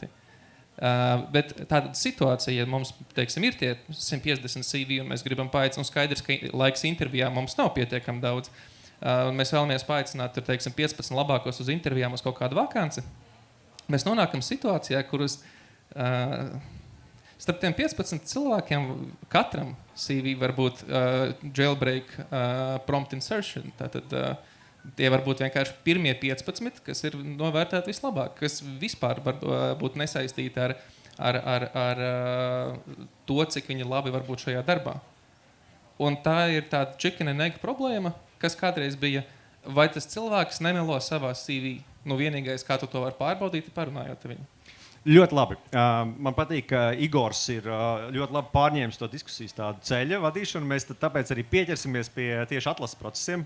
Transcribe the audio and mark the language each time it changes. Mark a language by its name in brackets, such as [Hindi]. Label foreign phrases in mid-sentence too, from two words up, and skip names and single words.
[Latvian] Bet tāda situācija, ja mums, teiksim, ir tie 150 CV un mēs gribam paaicināt, un skaidrs, ka laiks intervijām mums nav pietiekami daudz, un mēs vēlamies paaicināt, tur, teiksim, 15 labākos uz intervijām uz kaut kādu vakanci, mēs nonākam situācijā, kuras starp tiem 15 cilvēkiem katram CV var būt [English] jailbreak prompt insertion. [Latvian] Tātad tie var būt vienkārši pirmie 15, kas ir novērtēti vislabāk, kas vispār var būt nesaistīti ar to, cik viņi labi var būt šajā darbā. Un tā ir tāda [English] chicken and egg [Latvian] problēma, kas kādreiz bija, vai tas cilvēks nemelo savā CV. Nu, vienīgais, kā tu to var pārbaudīt, ir parunājot ar viņu. Ļoti labi. Man patīk, ka Igors ir ļoti labi pārņēmis to diskusijas tādu ceļa vadīšanu. Mēs tāpēc arī pieķersimies pie tieši atlases procesiem.